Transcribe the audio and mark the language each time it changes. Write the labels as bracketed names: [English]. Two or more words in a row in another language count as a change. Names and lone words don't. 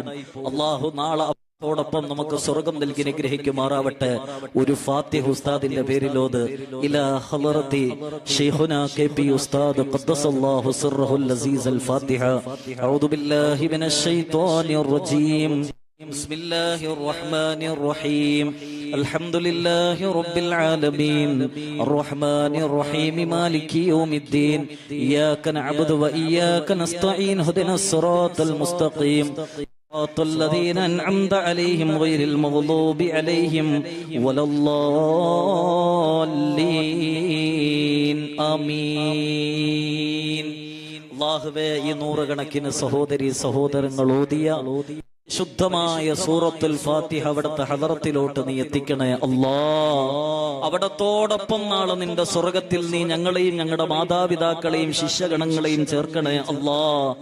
[Malayalam] അള്ളാഹു നാളെ ോടൊപ്പം നമുക്ക് സ്വർഗം നൽകി അനുഗ്രഹിക്കുമാറാവട്ടെ. ഒരു ഫാത്തിഹ ഉസ്താദിന്റെ പേരിലോത്. [Arabic] إلى حضرة شيخنا KP أستاذ قدس الله سره العزيز. ഫാത്തിഹ. أعوذ بالله من الشيطان الرجيم. بسم الله الرحمن الرحيم. الحمد لله رب العالمين الرحمن الرحيم مالك يوم الدين إياك نعبد وإياك نستعين اهدنا الصراط المستقيم صراط الذين أنعمت عليهم غير المغضوب عليهم ولا الضالين آمين. [Malayalam] അല്ലാഹുവേ, ഈ നൂറുകണക്കിന് സഹോദരി സഹോദരങ്ങൾ ഓതിയ ശുദ്ധമായ സൂറത്തുൽ ഫാത്തിഹ അവിടുത്തെ ഹദറത്തിലോട്ട് നീ എത്തിക്കണേ അല്ലാ. അവിടത്തോടൊപ്പം നാളെ നിന്റെ സ്വർഗത്തിൽ നീ ഞങ്ങളെയും ഞങ്ങളുടെ മാതാപിതാക്കളെയും ശിഷ്യഗണങ്ങളെയും ചേർക്കണേ അല്ലാ.